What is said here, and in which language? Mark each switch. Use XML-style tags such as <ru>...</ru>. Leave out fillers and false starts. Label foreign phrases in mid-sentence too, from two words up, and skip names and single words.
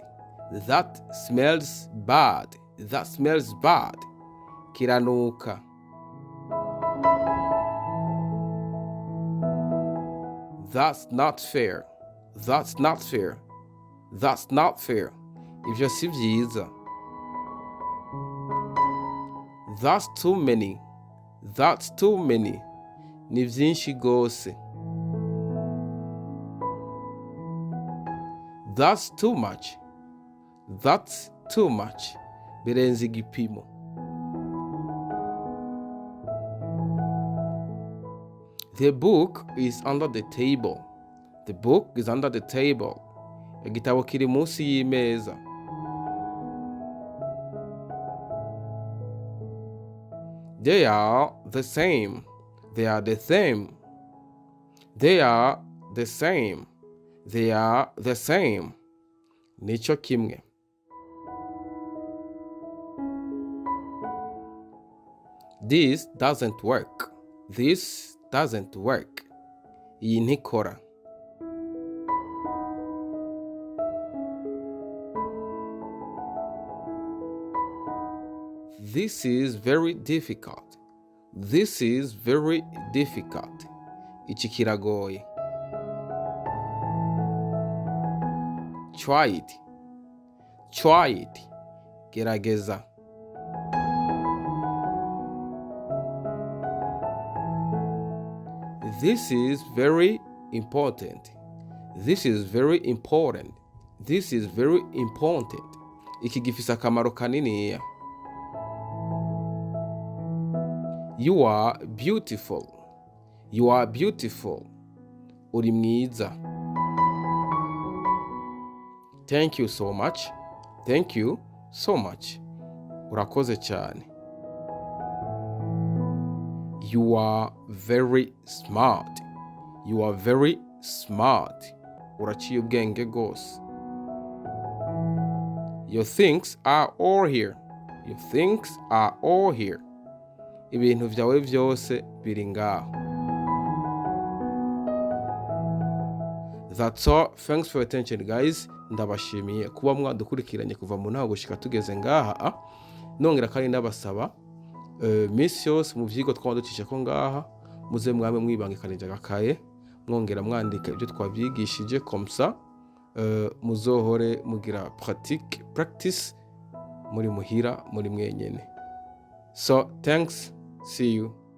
<en>That smells bad. That smells bad.</en> <rn>Kiranuka.</rn> <en>That's not fair. That's not fair. That's not fair.</en> <rn>Ibyo si byiza.</rn> <en>That's too many. That's too many.</en> <rn>Ni byinshi gose.</rn> <en>That's too much. That's too much.</en> <rn>Birenze igipimo.</rn> <en>The book is under the table. The book is under the table.</en> <rn>Igitabo kiri munsi y'imeza.</rn> <en>They are the same. They are the same. They are the same. They are the same.</en> <rn>Nico kimwe.</rn> <en>This doesn't work. This doesn't work.</en> <rn>Iyi ntikora.</rn> <en>This is very difficult. This is very difficult.</en> <rn>Iki kiragoye.</rn> <en>Try it. Try it. Gerageza. This is very important. This is very important. This is very important.</en> <rn>Iki gifise akamaro kaniniya.</rn> <en>You are beautiful. You are beautiful.</en> <rn>Uri mwiza.</rn> <en>Thank you so much. Thank you so much.</en> <rn>Urakoze cyane.</rn> <en>You are very smart. You are very smart.</en> <rn>Uraciye ubwenge gose.</rn> <en>Your things are all here. Your things are all here.</en> <rn>Ibintu byawe byose biri ngaho.</rn> <en>That's all. Thanks for your attention, guys.</en> <rn>Ndabashimiye kuba mwadukurikiranye kuva mu ntago gushika tugeze ngaha. Nongera kandi ndabasaba minsi yose mu vyigwa twaducisha ko ngaha muze mwame mwibangikanije agakaye mwongera mwandika ibyo twavyigishije komsa muzohore mugira practice muri muhira muri mwenyene.</rn> <en>So thanks. See you.</en>